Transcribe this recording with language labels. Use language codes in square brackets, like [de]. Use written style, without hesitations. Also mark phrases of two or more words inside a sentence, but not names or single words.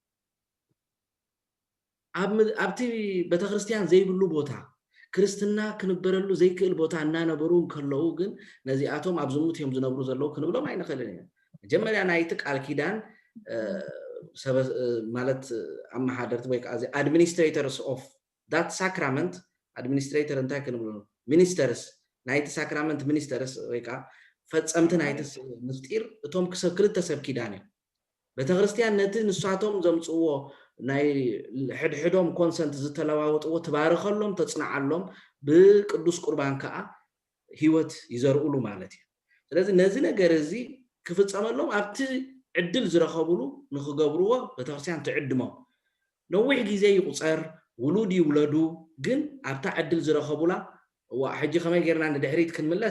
[ti] ኣብቲ ቤተክርስቲያን ዘይብሉ ቦታ ክርስትና ክንበረሉ ዘይክእል ቦታ እናነበሩ ከለው ግን ነዚኣቶም ኣብ ዝሙት እዮም ዝነብሩ ዘለው ክንብሎም ኣይንኽእልን ኢና መጀመርያ ናይቲ ቃል ኪዳን ማለት አማሃደርት ወይ ካዚ [en] administrators of that sacrament administrator [ti] እንታይ ክንብሎ ministers ናይቲ [en] sacrament ministers [ti] ወይ ካ ፈጸምቲ ናይቲ ምስጢር እቶም ክሰክልት ተሰብ ኪዳን እዩ ቤተክርስቲያን ነቲ ንሳቶም ዘምጽዎ ናይ ሕድሕዶም ኮንሰንት ዝተለዋወጥዎ ተባረኸሎም ተጽናዓሎም ብቅዱስ ቁርባን ከዓ ህይወት ይዘርኡሉ ማለት እዩ ስለዚህ ነዚ ነገር እዚ ክፍጸመሎም ኣብቲ ዕድል ዝረኸቡሉ ንኽገብርዎ ቤተክርስቲያን ትዕድሞ ነዊሕ ግዜ ይቁፀር ውሉድ ይውለዱ ግን ኣብታ ዕድል ዝረኸቡላ ሕጂ ከመይ ጌርና ንድሕሪት ክንምለስ